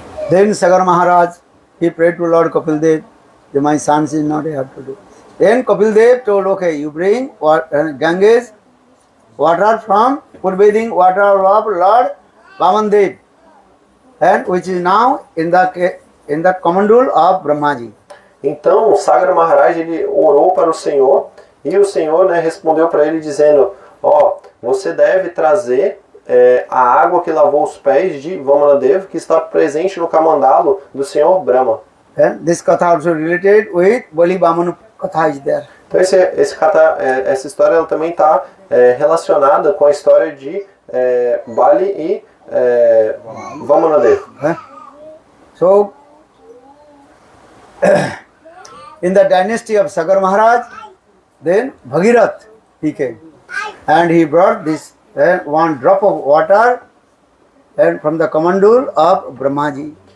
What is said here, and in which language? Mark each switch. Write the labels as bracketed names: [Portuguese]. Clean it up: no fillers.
[English] Then Sagar Maharaj, he prayed to Lord Kapil Dev, that my sons is not able to do. Then Kapil Dev told, okay, you bring Ganges, water from Purveding water of Lord Vaman Dev, and which is now in the Kamandul of Brahmaji. [Portuguese] Então Sagar Maharaj ele orou para o Senhor e o Senhor, né, respondeu para ele dizendo, você deve trazer a água que lavou os pés de Vamanadev, que está presente no Kamandalo do Senhor Brahma. [English] And this katha also related with Bali Vamana katha is there. [Portuguese] Então essa história ela também está relacionada com a história de Bali e Vamanadev. [English] So, in the dynasty of Sagar Maharaj, then Bhagirath he came and he brought this one drop of water and from the Kamandul of Brahmaji.